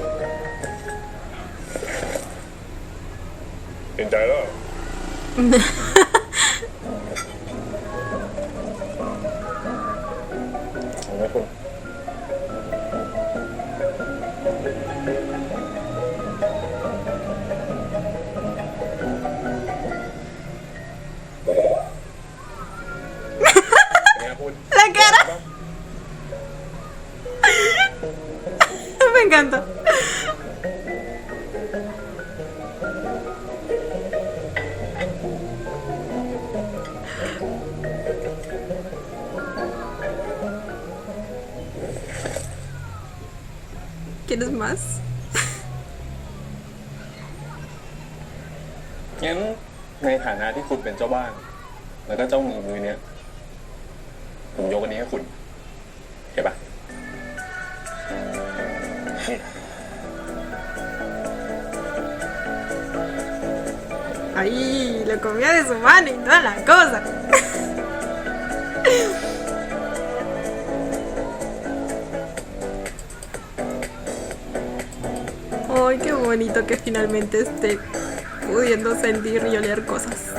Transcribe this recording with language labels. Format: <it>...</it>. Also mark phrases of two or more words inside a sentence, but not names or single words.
<th>เห็นใจแล้วเหรอ ผมไม่คุณ เนี่ยคุณ</th> <es>¡La cara! Me encanta. ¿Quieres más?</es> <th>งั้นในฐานะที่คุณเป็นเจ้าบ้าน แล้วก็เจ้ามือมือเนี้ยผมยกอันนี้ให้คุณเห็นปะนี่</th> <es>Ahí, lo comía de su mano y toda la cosa. Ay, qué bonito que finalmente esté pudiendo sentir y oler cosas.</es>